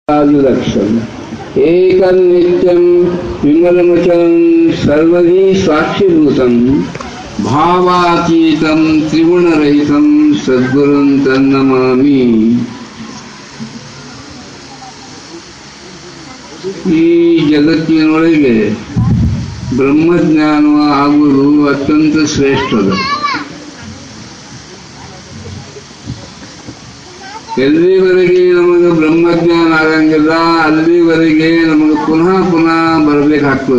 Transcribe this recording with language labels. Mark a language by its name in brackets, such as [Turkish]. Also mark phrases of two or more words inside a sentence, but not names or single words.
[Sanskrit] लक्षण एकं नित्यं विमलमचलं सर्वधी साक्षीभूतं भावातीतं त्रिगुणरहितं सद्गुरुं तन्नमामि। [Kannada] ಈ ಜಗತ್ತಿನೊಳಗೆ ಬ್ರಹ್ಮಜ್ಞಾನ ಆಗುವುದು ಅತ್ಯಂತ ಶ್ರೇಷ್ಠದ. ಎಲ್ಲಿವರೆಗೆ ನಮಗೆ ಬ್ರಹ್ಮಜ್ಞಾನ ಆಗಂಗಿಲ್ಲ ಅಲ್ಲಿವರೆಗೆ ನಮಗೆ ಪುನಃ ಪುನಃ ಬರಬೇಕಾಗ್ತದೆ.